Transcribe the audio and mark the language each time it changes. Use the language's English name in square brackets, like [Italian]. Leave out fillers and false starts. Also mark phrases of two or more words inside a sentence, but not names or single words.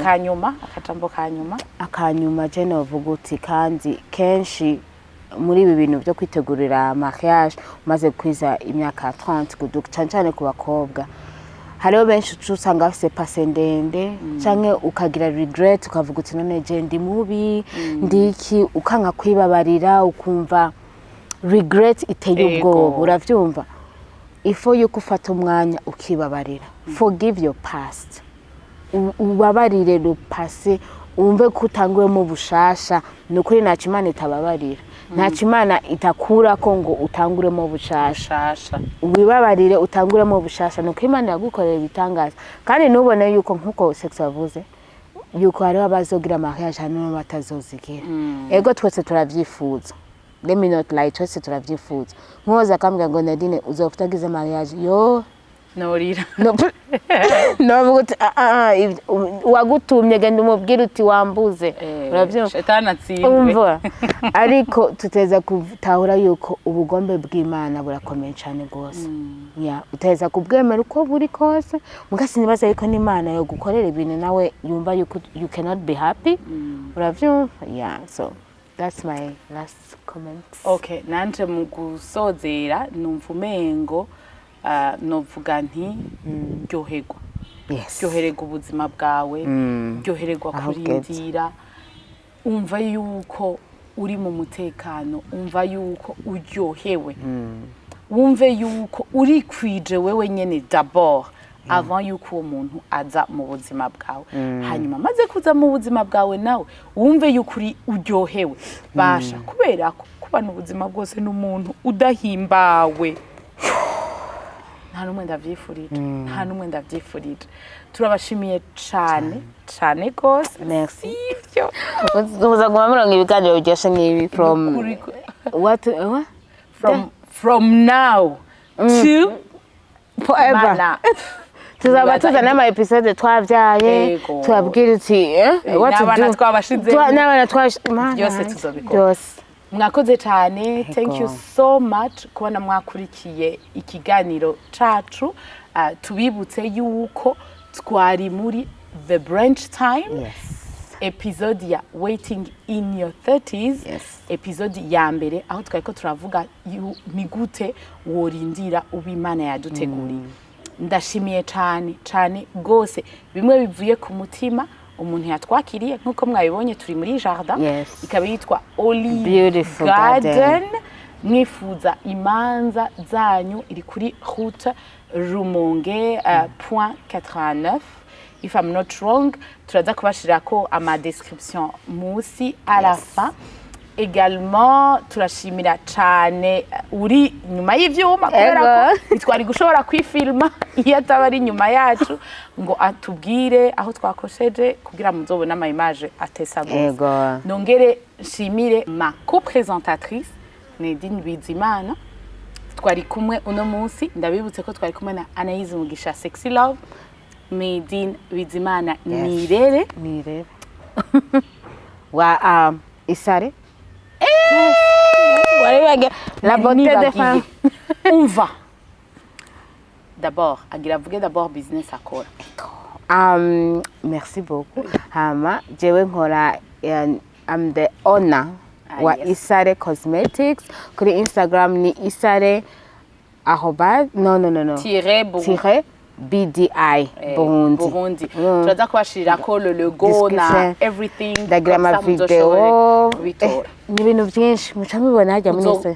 [Rundi] akanyuma je novuga uti kandi kenshi muri ibi bintu byo kwitegurira mariage umaze kwiza imyaka 30 kuduka cyane ku bakobwa hariho benshi usanga bafise passé ndende canke ukagira regret ukavuga uti none je ndi mubi ndiki ukanka kwibabarira ukumva regret iteye ubwoba uravyumva ifo yuko ufata umwanya ukibabarira [English] forgive your past [Rundi] ubabarire [French] le passé [Rundi] umve kutanguye mu bushasha nukuri nacu Imana itababarira nacu Imana itakura ko ngo utangure mu bushasha wibabarire utangure mu bushasha nuko Imana yagukorera ibitangaza kandi nubone yuko nkuko Sexy wavuze yuko hariho abazogira mariage hano batazozigira ego twese turavyifuza [English] let me not lie [Rundi] twese turavyifuza nkoza kambwa ngo Nadine uzofutagize mariage yo norira no buti wagutumye genda umubwira uti wambuze uravyumva shetani atsimbe ariko tuteza kutahura yuko ubugombe bw'Imana burakomeye cyane gose uteza kubwemera uko buri kose mugasi nibaza yuko n'Imana yo gukorera ibintu nawe yumva yuko [English] you cannot be happy [Rundi] uravyumva [English] so that's my last comment. [Rundi] Okay, nanje mu gusozera numva umengo novuga nti ryoherwa ryohererwa ubuzima bwawe ryohererwa kurindira umva yuko uri mu mutekano umva yuko uryohewe wumve yuko uri kwije wewe nyene [French] d'abord avant [Rundi] yuko uwo muntu aza mu buzima bwawe hanyuma maze kuza mu buzima bwawe nawe wumve yuko uri uryohewe basha kubera ko kubana ubuzima bwose n'umuntu udahimbawe nta numwe ndavyifurije turabashimiye cyane gose merci uza guhamura ibiganiro byose nkibi [English] from now to [Rundi] forever tuzaba tuzana ama episode twavyaye twabwira uti [English] what to do [Rundi] n'abana twabashize byose tuzobikora mwakoze cyane [English] thank you so much [Rundi] kubona mwakurikiye ikiganiro cacu tubibutse yuko twari muri the Brunch Time episode ya waiting in your 30's episode ya mbere aho twari turavuga ni gute worindira ubimana yaduteguriye ndashimiye cyane gose bimwe bivuye ku mutima umuntu yatwakiriye nkuko mwabibonye turi muri jardin ikaba yitwa Olive Garden mwifuza imanza zanyu iri kuri route Rumonge .89 [English] if I'm not wrong [Rundi] turaza kubashirako ama description musi [French] à la fin également [Rundi] turashimira cyane uri nyuma y'ivyuma kubera ko twari gushobora kwifilma iyo atabari nyuma yacu ngo atubwire aho twakosheje kugira muzobona ama image atesa gose nongere nshimire [French] ma co-présentatrice [Rundi] Nadine Bizimana twari kumwe uno munsi ndabibutse ko twari kumwe na Anaïs Mugisha Sexy Love Nadine Bizimana Nirere [French] wa Isare la beauté des femmes. On va d'abord agira d'abord business akora. Merci beaucoup. [Rundi] Hama jewe nkora [English] I'm the owner [Rundi] wa Isare Cosmetics. Kuri Instagram ni Isare _, BDI Burundi. Turaza kubashirirako [French] le logo [Rundi] na everything. Ndagira video ni ibintu byinshi muca mubibona hajya mwese.